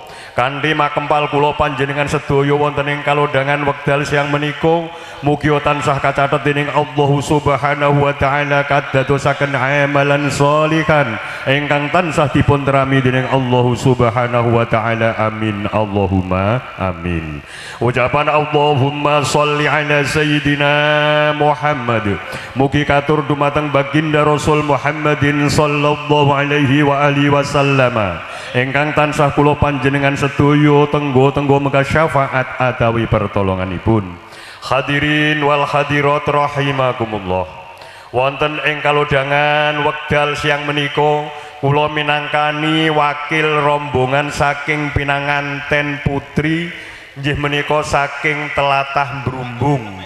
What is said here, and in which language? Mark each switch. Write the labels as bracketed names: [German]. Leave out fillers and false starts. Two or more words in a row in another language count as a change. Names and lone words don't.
[Javanese] Kanthi makempal kula panjenengan sedaya wonten ing kalodhangan wekdal siang menika mugi tansah kacathet dening [Arabic] الله سبحانه وتعالى [Javanese] kadadosaken [Arabic] عملا صالحا [Javanese] ingkang tansah dipun terami dening [Arabic] الله سبحانه وتعالى. آمين اللهم آمين. [Javanese] Ucapan [Arabic] اللهم صل على سيدنا محمد [Javanese] mugi katur dumateng baginda [Arabic] رسول محمد صلى الله عليه وعلى آله وسلم [Javanese] ingkang tansah kula panjenengan sedaya tenggo-tenggo mega syafaat atawi pertolonganipun. [Arabic] الحاضرين والحاضرات رحمكم الله. [Javanese] Wonten ing kalodhangan wekdal siang menika kula minangkani wakil rombongan saking pinanganten putri inggih menika saking tlatah Brumbung.